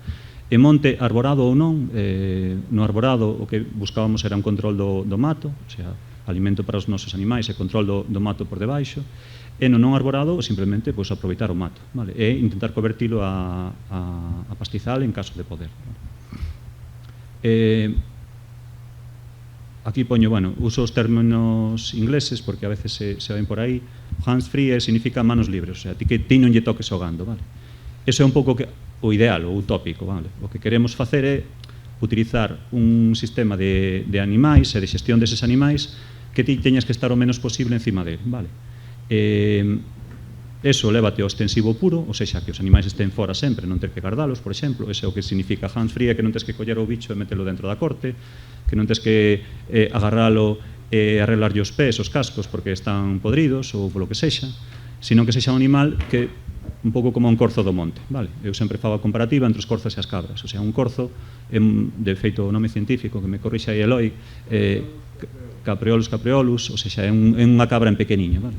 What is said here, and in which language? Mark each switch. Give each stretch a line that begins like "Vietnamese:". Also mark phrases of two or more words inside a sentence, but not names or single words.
Galician: E monte arborado ou non, no arborado o que buscábamos era un control do mato, o sea, alimento para os nosos animais e control do mato por debaixo. E no non arborado, simplemente, pois, aproveitar o mato, vale? E intentar convertilo a pastizal en caso de poder. Aquí poño, bueno, uso os términos ingleses porque a veces se ven por aí. Hands-free significa
Spanish: manos libres,
Galician: o sea, ti non lle toques ao gando, vale? Eso é un pouco o ideal, o utópico, vale? O que queremos facer é utilizar un sistema de animais e de xestión deses animais que ti teñas que estar o menos posible encima dele, vale? Eso lévate ao extensivo puro, ou seja, que os animais estén fora sempre, non ter que gardalos, por exemplo. Ese é o que significa hands-free, que non tens que coller o bicho e metelo dentro da corte, que non tens que agarralo e arreglarlle os pés, os cascos, porque están podridos ou polo que sexa, sino que sexa un animal que un pouco como un corzo do monte, vale? Eu sempre fago a comparativa entre os corzos e as cabras, o sea, un corzo, de feito o nome científico, que me corrixa aí Eloi, capreolus, ou seja, é unha cabra en pequeniña, vale?